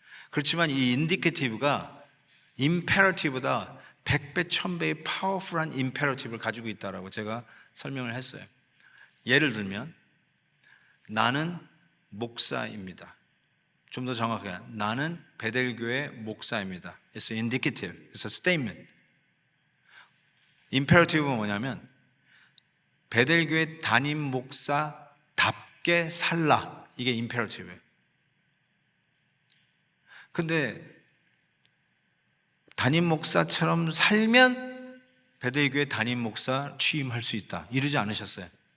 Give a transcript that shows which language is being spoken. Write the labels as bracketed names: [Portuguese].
[Korean] 그렇지만 이 인디케이티브가 임페러티브보다 100배, 1000배의 파워풀한 임페러티브를 가지고 있다라고 제가 설명을 했어요. 예를 들면 나는 목사입니다. 좀 더 정확하게 나는 베델교회 목사입니다. [English] It's indicative, it's a statement. [Korean] 임페러티브는 뭐냐면 베델교회 담임 목사답게 살라. 이게 임페러티브예요. 근데 담임 목사처럼 살면 베델교회 담임 목사 취임할 수 있다. 이러지 않으셨어요.